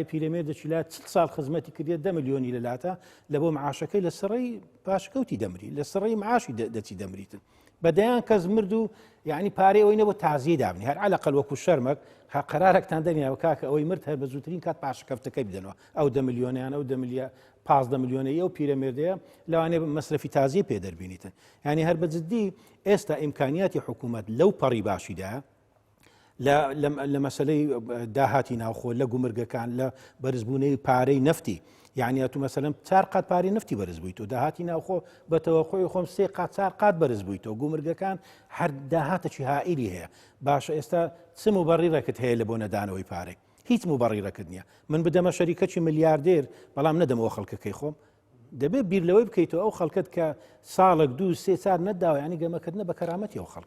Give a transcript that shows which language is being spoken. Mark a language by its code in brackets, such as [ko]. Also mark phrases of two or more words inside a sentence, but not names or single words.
[ckb] پیرەمێر دەچیلات 40 ساڵ خزمەتی کردێت 10 ملیۆنی لەلاتە لە بۆ معاشەکەی لە سڕەی پاشکەوتی دەمری لە سڕەی معاشی دەچی دەمریتن بەدەیان کەس مرد و یعنی پارەی ئەوەی نەبوو تازیە دابنی هەر عەلەقەل وەکو شەرمەک قەرارێکتان دەنیاوە کاکە ئەوەی مرد هەر بە زووترین کات پاشەکەوتەکەی بدەنەوە ئەو 10 ملیۆنیان ئەو 15 ملیۆنەیە و پیرەمێردەیە لەوانەیە مەصرفی تازیە پێ دەربینیتن یعنی هەر بەجددی ئێستا ئیمکانیاتی حکوومەت لەو پەڕی باشیدا لە مەسلەی داهاتی ناوخۆ لە گومرگەکان لە بەرزبوونەی پارەی نەفتی یعنی تو مثلا 4 قات پارەی نفتی بەرز بوویتەوە داهاتی ناوخۆ بەتەوەخۆی خۆم 3 قات 4 قات بەرز بوویتەوە گومرگەکان هەر داهاتێکی هائیلی هەیە باشە ئێستا چ مبەڕیرەکەت هەیە لە بۆ نەدانەوەی پارەی هیچ مبەڕیرەکەت نییە من بدەمە شەریکەکی ملیاردێر بەڵام نەدەمەوە خەڵکەکەی خۆم دەبێت بیر لەوەی بکەیتەوە ئەو خەڵکت کە ساڵێک 2-3 سال نەداوە ینی گەمەکردنە بە کەرامەتی ئەو خەڵکە